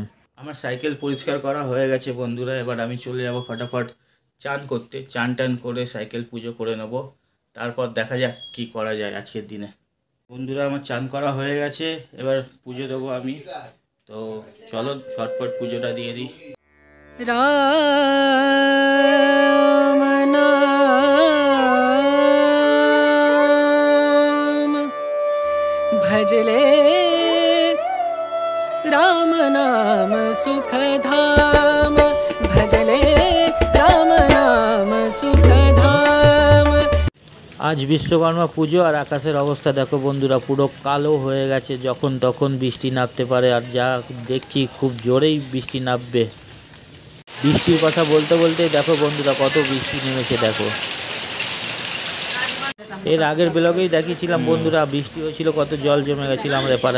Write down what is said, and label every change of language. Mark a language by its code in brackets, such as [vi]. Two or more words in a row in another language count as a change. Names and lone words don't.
[bn] আমার সাইকেল পরিষ্কার করা হয়ে গেছে বন্ধুরা। এবার আমি চলে যাব ফটাফট চান করতে। চান টান করে সাইকেল পুজো করে নেব, তারপর দেখা যাক কি করা যায় আজকের দিনে। বন্ধুরা, আমার চান করা হয়ে গেছে, এবার পুজো দেবো আমি। তো চলো ঝটপট পুজোটা দিয়ে দিই। [hi] राम नाम भजले, राम नाम सुखधाम भजले, राम नाम सुखधाम। [bn] আজ বিশ্বকর্মা পুজো, আর আকাশের অবস্থা দেখো বন্ধুরা, পুরো কালো হয়ে গেছে। যখন তখন বৃষ্টি নামতে পারে, আর যা দেখছি খুব জোরেই বৃষ্টি নামবে। বৃষ্টির কথা বলতে বলতে দেখো বন্ধুরা কত বৃষ্টি নেমেছে দেখো। এর আগের ব্লগেই দেখিয়েছিলাম বন্ধুরা, বৃষ্টি হয়েছিল, কত জল জমে গেছিল আমাদের পাড়ায়।